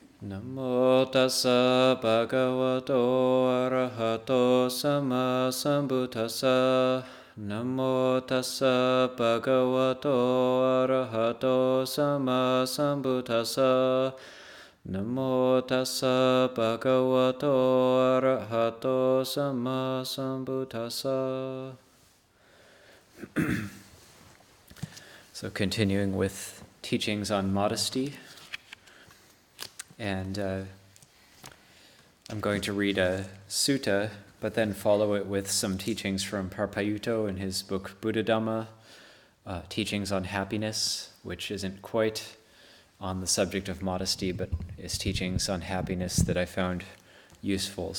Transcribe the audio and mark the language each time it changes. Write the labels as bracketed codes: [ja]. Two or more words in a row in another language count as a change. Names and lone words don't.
[pi] Namo tassa bhagavato arahato sama sambuddhassa. Namo tassa bhagavato arahato sama sambuddhassa. Namo tassa bhagavato arahato sama sambuddhassa. [en] So continuing with teachings on modesty. And I'm going to read a sutta, but then follow it with some teachings from Parpayutto in his book Buddha Dhamma, teachings on happiness, which isn't quite on the subject of modesty, but is teachings on happiness that I found useful.